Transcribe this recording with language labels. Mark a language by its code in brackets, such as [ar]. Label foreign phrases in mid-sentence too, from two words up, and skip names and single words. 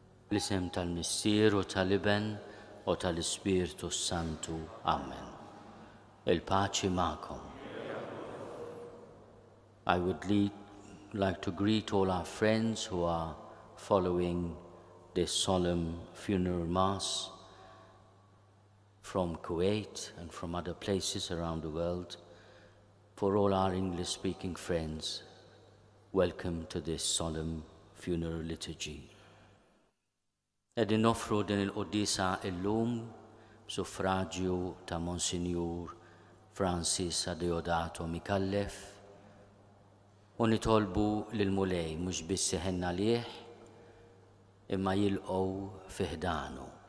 [mt] L-isem tal-Missier u tal-Iben u tal-Ispirtu Santu. Amen. Il-paċi ma'kom. [en] I would like to greet all our friends who are following this solemn funeral mass from Kuwait and from other places around the world. For all our English-speaking friends, welcome to this solemn funeral liturgy. [mt] Qegħdin noffru din il-Quddiesa illum b'suffraġġju ta' Monsinjur Francis Adeodato Micallef u nitolbu lill-mulej mhux biss iħenna lieh imma jilqgħu fi ħdanu.